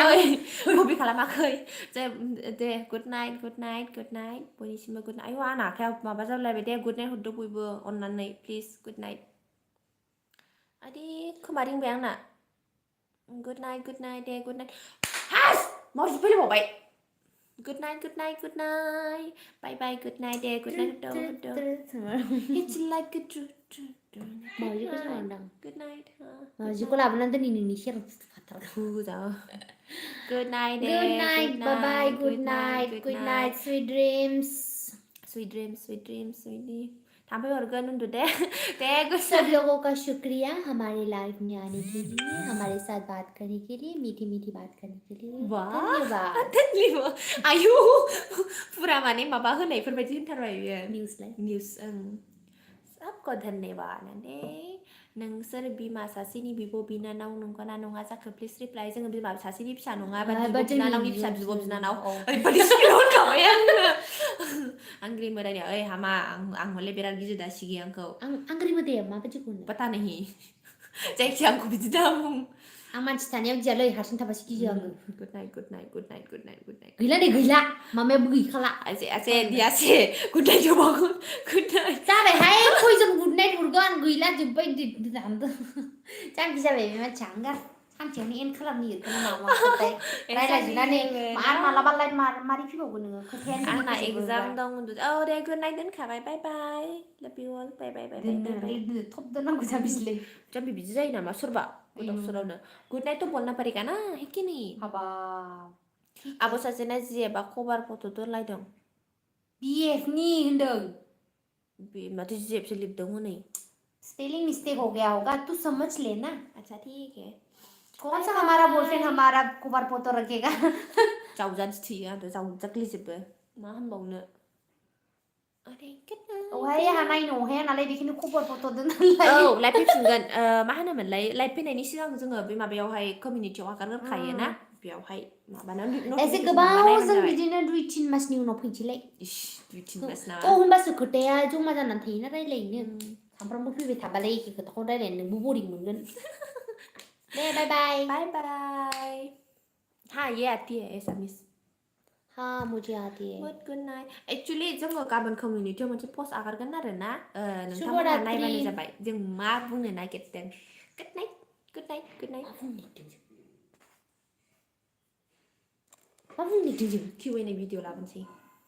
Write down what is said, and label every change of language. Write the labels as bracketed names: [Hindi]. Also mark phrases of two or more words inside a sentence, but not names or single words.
[Bodo] खालामाखै दे [English] good night [Bodo] बयनिसिमबो [English] good night [Bodo] आयौ आंना आखाया माबा जालायबाय दे गुड नाइट हरदो बयबो अननानै [English] please good night [Bodo] आदि खोमा रिंबाय आंना [English] good night [Bodo] दे [English] good night [Bodo] हास मावजि फैलायबावबाय [English] good night bye bye good night [Bodo] दे [English] good night [Bodo] हरदो [English] It's like a [Bodo] मावजिखौ सोंहरदां [English] good night [Bodo] मावजिखौ लाबोनानै दोनै नोंनि सेराव फुजाव [English] good night [Bodo] दे [English] good night bye bye good night sweet dreams [Bodo] sweetie थांफै हरगोन उन्दु दे good [Hindi] सब लोगों का शुक्रिया हमारे लाइव में आने के लिए हमारे साथ बात करने के लिए मीठी बात करने के लिए धन्यवाद [Bodo] आयु फुरा माने माबा होनायफोरबायदि होनथारबाय बियो निउस [Hindi] सबको धन्यवाद [Bodo] नोंसोर बिमा सासेनि बिब' बिनानाव नंगौना नङा जाखो [English] please reply [Bodo] जोङो बिमा सासेनि फिसा नङा बा बिब' बिनानावनि फिसा बिब' बिनानाव ओरैबायदि स्पिडआव होनखाबाय आङो आंग्रि मोदायनि ओइ हामा आं हले बिराद गिदिर दा सिगि आंखौ आंग्रि मोदाया माबायदिखौ होनो [Hindi] पता नहीं [Bodo] जायखिया आंखौ बिदि दाबुं आं मानसि थानायाव गियालै हारसिं थाबासो गियो आङो [English] good night [Bodo] गैला दे गैला मामायाबो गैखाला आसे दियासे [English] good night [Bodo] जोबागोन [English] good night [Bodo] जाबायहाय खयजों [English] good night [Bodo] हरगोन गैला जोब्बाय दानदो जाम्बि जाबाय बे मानसिया आं सानसेयावनो एन्ड खालामनो नागिरखोना माबा रायलायजोबनानै आरो मालाबा लाइफ मारै फैबावगोन नोङो खोथायानो आंना एगजाम दं दे [English] good night [Bodo] दोनखाबाय [English] bye bye love you all bye [Bodo] थब दोननांगौ जाम्बिसलै जाम्बि बिदि जायो नामा सोरबा गोदाव सोरावनो [English] good night [Hindi] तो बोलना पड़ेगा ना है कि नहीं [Bodo] हाबाब आब' सासेना जिएबा खबार फट' दोनलायदों बिएफनि होनदों बे माथो जिएबसो लिरदों हनै [Hindi] स्पेलिंग मिस्टेक हो गया होगा तू समझ लेना अच्छा ठीक है कौन सा हमारा बॉयफ्रेंड हमारा कवर फोटो रखेगा [Bodo] जावजानसो थैयो आंथ' जावजाग्लिजोबो मा होनबावनो अहाय आंहा नायनो अहाया नालाय बेखौनो खबर फट' औ दोननानै लाइभ फैफिनगोन मा होनोमोनलाय लाइभ फैनायनि सिगां जोङो बे माबायावहाय कमिउनिटियाव हगारखायो ना बेयावहाय माबानानै एसे नटिफिकेसन गोबाव नायबानो जों जाबाय बिदिनो 2-3 मासनि उनाव फैनोसैलाय इस 2-3 मास नामा होमबासो खोथाया जमा जानानै थायोना रायलायनो सामफ्रामबो फैबाय थाबालाय एखे खोथाखौ रायलायनो नोंबो बरिं मोनगोन दे बाय बाय [Hindi] हाँ ये आती है एसामिस हाँ मुझे आती है [English] good night actually [Bodo] जोङो गाबोन कमिउनिटियाव मोनसे पस्ट आगारगोन आरो ना नोंथांमोनहा [Hindi] शुभरात्रि [Bodo] नायबानो जाबाय जों मा बुंनो नागिरदों [English] good night [Bodo] मा बुंनो Q&A भिडिअ लाबोनोसै